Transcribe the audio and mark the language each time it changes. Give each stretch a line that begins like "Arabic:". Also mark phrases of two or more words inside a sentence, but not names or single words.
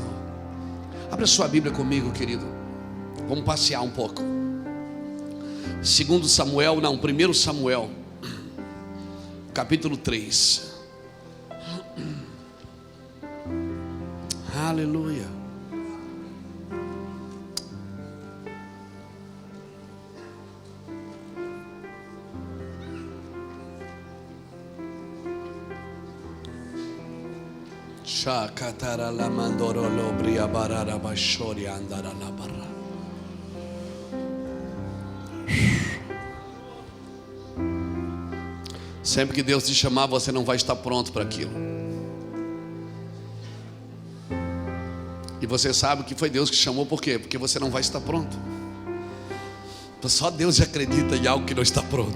Portuguese: Abra sua Bíblia comigo, querido. Vamos passear um pouco. 1 Samuel, capítulo 3. Aleluia. Shakatara la mandoro lobria barara bashori andara la barra. Sempre que Deus te chamar, você não vai estar pronto para aquilo. E você sabe que foi Deus que chamou, por quê? Porque você não vai estar pronto. Só Deus acredita em algo que não está pronto.